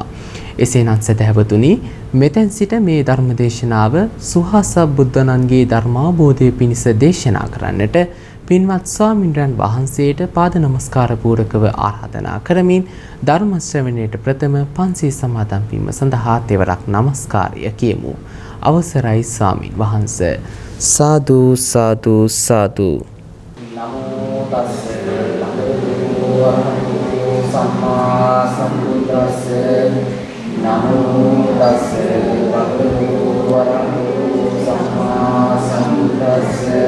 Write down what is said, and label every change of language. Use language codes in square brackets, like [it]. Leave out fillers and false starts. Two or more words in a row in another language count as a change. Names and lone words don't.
[si] එසේනම් සදහවතුනි, මෙතෙන් සිට මේ ධර්ම දේශනාව සුහස බුද්ධනන්ගේ ධර්මාබෝධය පිණිස දේශනා කරන්නට පින්වත් ස්වාමින්ද්‍රයන් වහන්සේට පාද නමස්කාර පූරකව ආරාධනා කරමින් ධර්ම ශ්‍රවණයට ප්‍රථම පන්සිල් සමාදන් වීම සඳහා තෙවරක් නමස්කාරය කියමු. අවසරයි ස්වාමින් වහන්සේ. සාදු සාදු සාදු. [pi] නමෝ තස්ස භගවතු වරහතු සම්මා සම්බුද්දස්ස. නමෝ තස්ස භගවතු වරහතු සම්මා සම්බුද්දස්ස.